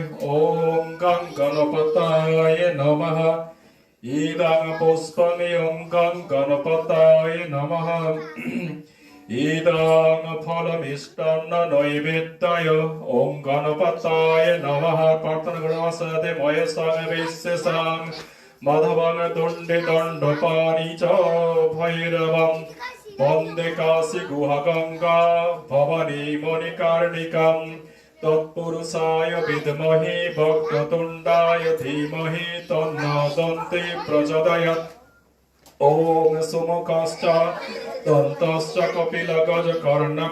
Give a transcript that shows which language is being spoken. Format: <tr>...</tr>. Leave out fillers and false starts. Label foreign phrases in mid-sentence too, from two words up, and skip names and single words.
<sa>ওম গং গণপতায় নমঃ ইদং পুষ্পমিয়ং গং গণপতায় নমঃ ইদং ফলমিষ্টান্ন নৈবেদ্যায় ওম গণপতায় নমঃ প্রার্থনা</sa> <bn>করো সাথে</bn> <sa>মহেশং বিশেষং মাধবং দণ্ডে দণ্ডপানি চ ভৈরবং বন্দে কাশী গুহগঙ্গা ভবানী মণিকার্ণিকাম তৎপুরুষায় বিদ্মহে বক্রতুণ্ডায় ধীমহি তন্নো দন্তে প্রচোদয়াৎ ওম সুমুখশ্চ দন্তশ্চ কপিলগজ কর্ণক</sa>